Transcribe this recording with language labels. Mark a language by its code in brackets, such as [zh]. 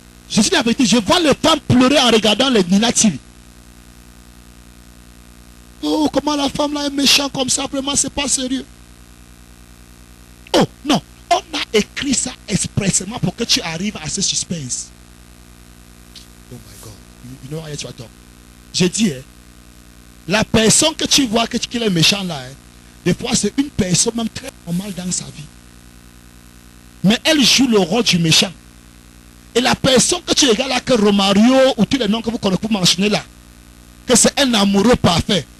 [fr] Je dis la vérité, je vois les femmes pleurer en regardant les Nina TV. Oh, comment la femme là est méchante comme ça, vraiment, c'est pas sérieux. Oh, non, on a écrit ça expressément pour que tu arrives à ce suspense. [en] Oh my God, you know how you talk. [fr] J'ai dit, la personne que tu vois qu'il est méchant là, des fois c'est une personne même très normale dans sa vie. Mais elle joue le rôle du méchant. Et la personne que tu regardes là, que Romario ou tous les noms que vous connaissez, vous mentionnez là, que c'est un amoureux parfait.